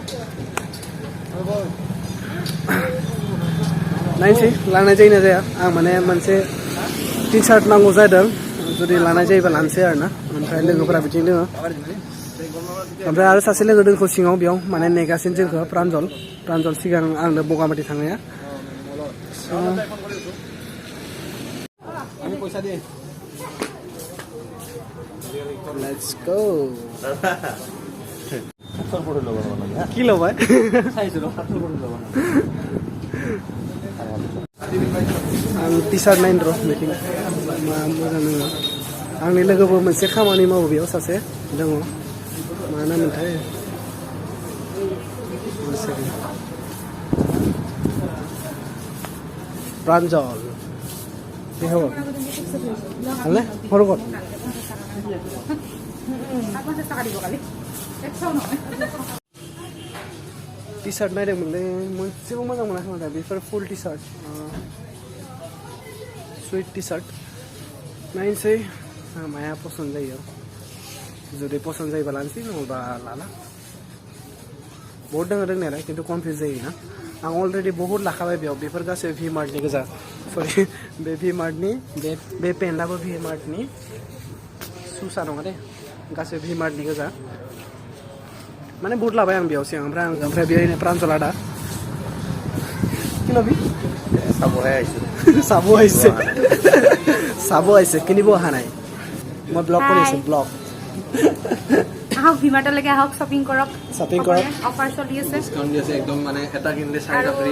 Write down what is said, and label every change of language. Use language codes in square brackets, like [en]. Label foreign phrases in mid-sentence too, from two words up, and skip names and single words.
[brx] नायनोसै लानाय जायोना जाया आं माने मोनसे टि सार्ट नांगौ जादों जुदि लानाय जायोबा लानोसै आरो ना ओमफ्राय लोगोफोरा बिदिनो दोङो ओमफ्राय आरो सासे लोगो दोंखौ सिङाव बेयाव माने नेगासिनो जोंखौ प्रान्जल सिगां आंनो बगामाथि थांनाया [en] Let's go. [as] কি লবাই [brx] आं टि सार्ट नायनो र' मिटिं मा मोजां नङा आंनि लोगोबो मोनसे खामानि मावो बेयाव सासे दङ मा नाममोनथाय प्रान्जल [as] কি খবর ভালে সৰু ক'ত [brx] टि सार्ट नायदोंमोनलै मोनसेबो मोजां मोनाखै माथो बेफोर फुल टि सार्ट सुइट टि सार्ट नायनोसै माया पसन्द जायो जुदि पसन्द जायोबा लानोसै नङाबा लाला बहुत दङ रोंनायालाय खिन्थु कनफिउज जायोना आं अलरेडि बहुत लाखाबाय बेयाव बेफोर गासैबो भि मार्टनि गोजा सरि बे भि मार्टनि बे पेन्टआबो भि मार्टनि सुसा नङा दे गासैबो भि मार्टनि गोजा माने बहुत लाबाय आं बेयाव सिगां ओमफ्राय बेहायनो प्रान्जला दा [as] কি লবি চাব আহিছে কিনিব অহা নাই মই ব্লগ কৰি আছো ব্লগ আহক ভিমাৰ্টলৈকে আহক শ্বপিং কৰক অফাৰ চলি আছে ডিসকাউন্ট দি আছে একদম মানে এটা কিনলে 4টা ফ্ৰী